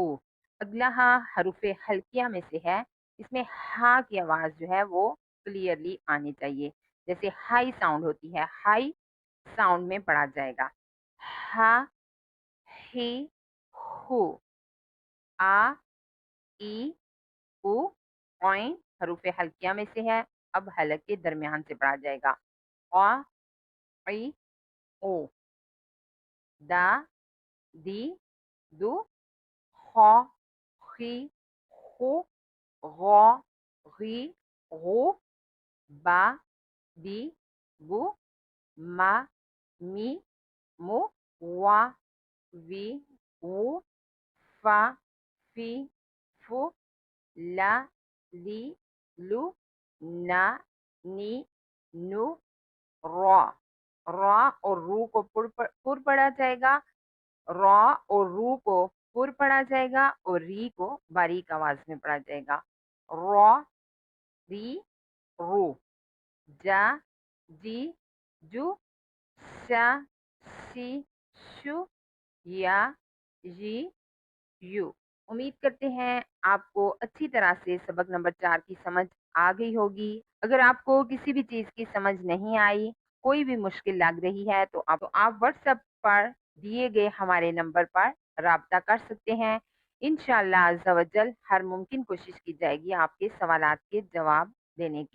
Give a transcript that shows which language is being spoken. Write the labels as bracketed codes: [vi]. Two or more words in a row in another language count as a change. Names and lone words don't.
[ur] اگلا ہا حروف حلقیہ میں سے ہے، اس میں ہا کی آواز جو ہے وہ کلیئرلی آنی چاہیے، جیسے [en] high sound [ur] ہوتی ہے، [en] high sound [ur] میں پڑھا جائے گا. ہا، ہی، ہو. آ، ای، او، اوئیں حروف حلقیہ میں سے ہے، اب حلق کے درمیان سے پڑھا جائے گا. آ، ای، او. دا، دی، دو. خا، خی، خو. غا، غی، غو. با، بی، بو. ما، می، مو. وا، وی، وو. فا، فی، فو. لا، لی، لو. نا، نی، نو. را، را اور رو کو پر پڑھا جائے گا. را اور رو کو پر پڑھا جائے گا اور ری کو باریک آواز میں پڑھا جائے گا. را، ری، رو. جا، جی، جو. شا، شی، شو. یا، جی، یو. امید کرتے ہیں آپ کو اچھی طرح سے سبق نمبر 4 کی سمجھ آ گئی ہوگی. اگر آپ کو کسی بھی چیز کی سمجھ نہیں آئی، کوئی بھی مشکل لگ رہی ہے، تو آپ واٹس ایپ پر دیے گئے ہمارے نمبر پر رابطہ کر سکتے ہیں. [ar] انشاءاللہ عز و جل [ur] ہر ممکن کوشش کی جائے گی آپ کے سوالات کے جواب دینے کی.